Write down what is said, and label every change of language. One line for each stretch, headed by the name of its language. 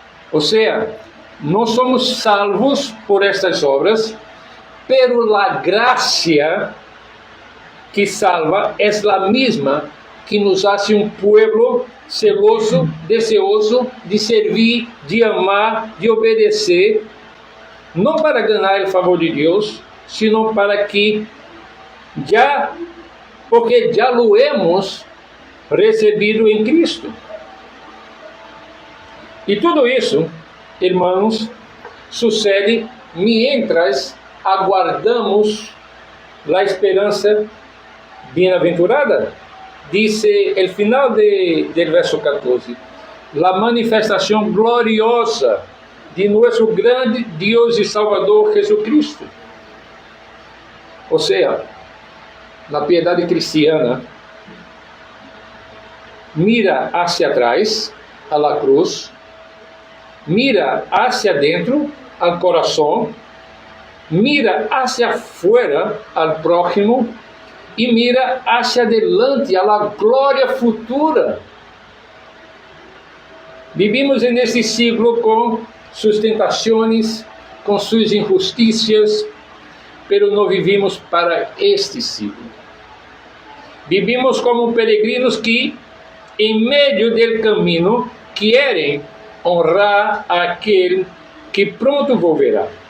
Portuguese: Ou seja, não somos salvos por estas obras,
Spanish: pero
Portuguese: a graça que salva é a mesma que
Spanish: nos hace
Portuguese: um povo celoso,
Spanish: deseoso
Portuguese: de servir, de amar, de obedecer, não para ganhar o favor de Deus,
Spanish: sino para que porque
Portuguese: já
Spanish: lo hemos
Portuguese: recebido em Cristo. E tudo isso, irmãos,
Spanish: sucede mientras aguardamos
Portuguese: a esperança bem-aventurada.
Spanish: Dice el final del verso 14, la manifestación gloriosa de nuestro grande Dios y Salvador Jesucristo.
Portuguese: Ou seja, a piedade
Spanish: cristiana mira hacia atrás a la cruz, mira hacia dentro al corazón, mira hacia afuera al prójimo e mira hacia adelante a la glória futura. Vivimos
Portuguese: nesse siglo com suas tentações, com suas injustiças,
Spanish: pero
Portuguese: não
Spanish: vivimos
Portuguese: para este siglo.
Spanish: Vivimos
Portuguese: como peregrinos que, em meio do caminho, querem honrar aquele que pronto
Spanish: volverá.